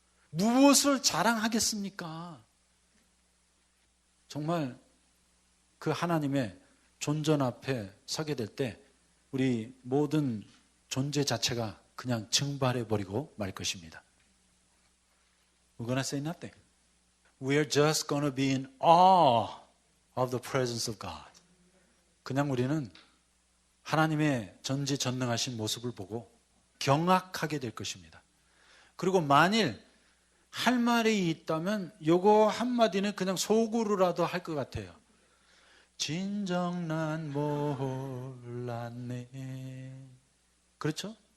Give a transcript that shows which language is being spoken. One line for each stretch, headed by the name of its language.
Korean: 무엇을 자랑하겠습니까? 정말 그 하나님의 존전 앞에 서게 될 때 우리 모든 존재 자체가 그냥 증발해버리고 말 것입니다.
English: We're gonna say nothing. We're just gonna be in awe of the presence of God.
Korean: 그냥 우리는 하나님의 전지전능하신 모습을 보고 경악하게 될 것입니다. 그리고 만일 할 말이 있다면 요거 한마디는 그냥 속으로라도 할 것 같아요. 진정 난 몰랐네. 그렇죠?